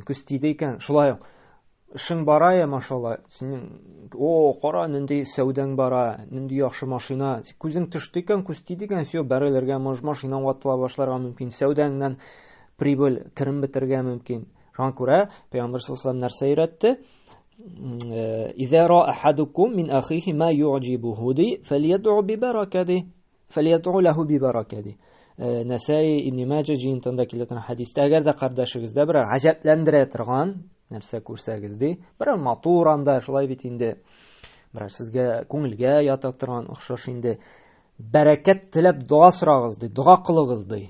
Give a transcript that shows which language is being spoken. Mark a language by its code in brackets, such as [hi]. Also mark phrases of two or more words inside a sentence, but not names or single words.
[tt] Күз тиде икән, шулай ук эшең бара я, машалла, синең кара нинди сәүдәң бара, нинди яхшы машина, күзең төште икән, күз тиде икән, все бәрелергә, машина ватыла башларга мөмкин, сәүдәңнән прибыль керем бетергә мөмкин. Шуңа күрә Пәйгамбәр [ar] صلى الله عليه وسلم [tt] нәрсә өйрәтте? [ar] إذا رأى أحدكم من أخيه ما يعجبه دي فليدعو له ببركة. [tt] Нәсаи Ибн Маҗа җыентында килгән хадистә, әгәр дә кардәшегездә бер гаҗәпләндерә торган нәрсә күрсәгез ди, бер матур анда шулай бит инде, бер сезгә күңелгә ята торган охшаш инде, бәрәкәт теләп дуа сорагыз ди, дуа кылыгыз ди.